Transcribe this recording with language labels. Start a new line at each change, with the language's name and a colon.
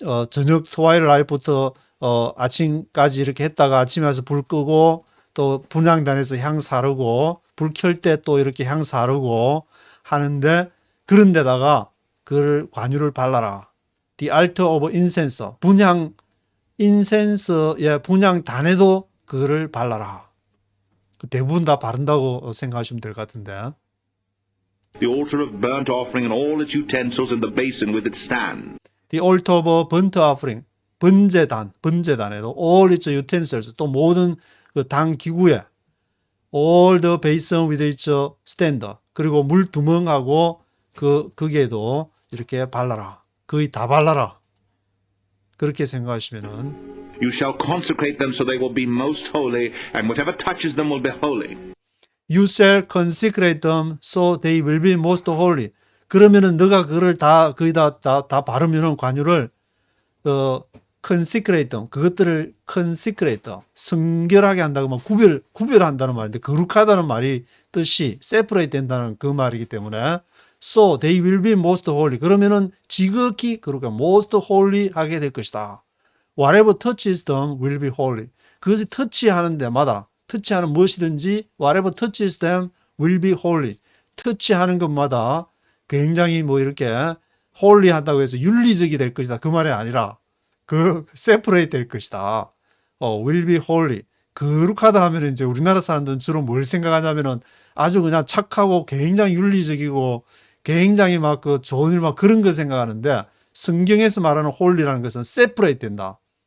Korean: 저녁 트와일라이트부터 아침까지 이렇게 했다가 아침에 와서 불 끄고 또 분향단에서 향 사르고 불 켤 때 또 이렇게 향 사르고 하는데 그런 데다가 그를 관유를 발라라.
English: The altar of incense.
Korean: 분향 인센스의 분향단에도 그를 발라라. 대부분 다 바른다고 생각하시면 될 것 같은데.
English: The altar of burnt offering and all its utensils and the basin with its stand. The altar of burnt offering.
Korean: 번제단에도
English: all its utensils,
Korean: 또 모든 그 당 기구에
English: all the basin with its stand,
Korean: 그리고 물 두멍하고 거기에도 이렇게 발라라. 거의 다 발라라. 그렇게 생각하시면은
English: You shall consecrate them so they will be most holy, and whatever touches them will be holy. You shall consecrate them so they will be most holy.
Korean: 그러면은 너가 그거를 다 거의 다 바르면은 관유를
English: consecrate them,
Korean: 그것들을 consecrate, 성결하게 한다고 하면 구별한다는 말인데 거룩하다는 말이 뜻이 separate 된다는 그 말이기 때문에
English: so they will be most holy.
Korean: 그러면은 지극히 거룩한 most holy 하게 될 것이다.
English: Whatever touches them will be holy.
Korean: 그것이 터치하는 데마다 터치하는 무엇이든지
English: whatever touches them will be holy.
Korean: 터치하는 것마다 굉장히 뭐 이렇게 holy 한다고 해서 윤리적이 될 것이다. 그 말이 아니라 separate 될 것이다.
English: will be holy.
Korean: 거룩하다 하면 이제 우리나라 사람들은 주로 뭘 생각하냐면은 아주 그냥 착하고 굉장히 윤리적이고 굉장히 막 좋은 일 막 그런 거 생각하는데 성경에서 말하는 holy라는 것은 separate 된다.